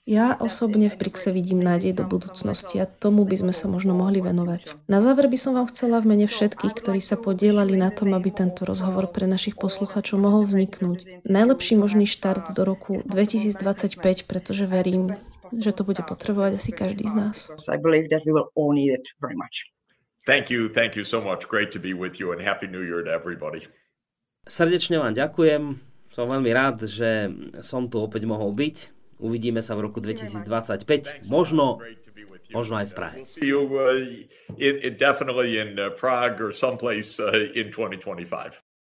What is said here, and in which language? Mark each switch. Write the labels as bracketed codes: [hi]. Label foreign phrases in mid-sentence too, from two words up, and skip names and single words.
[sk] Ja osobne v BRICS vidím nádej do budúcnosti a tomu by sme sa možno mohli venovať. Na záver by som vám chcela v mene všetkých, ktorí sa podielali na tom, aby tento rozhovor pre našich poslucháčov mohol vzniknúť. Najlepší možný štart do roku 2025, pretože verím, že to bude potrebovať asi každý z nás. [en] Thank you so much. Great to be with you and Happy New Year to everybody. [sk] Srdečne vám ďakujem. Som veľmi rád, že som tu opäť mohol byť. Uvidíme sa v roku 2025, možno aj v Prahe. [en] See you definitely in Prague or someplace in 2025.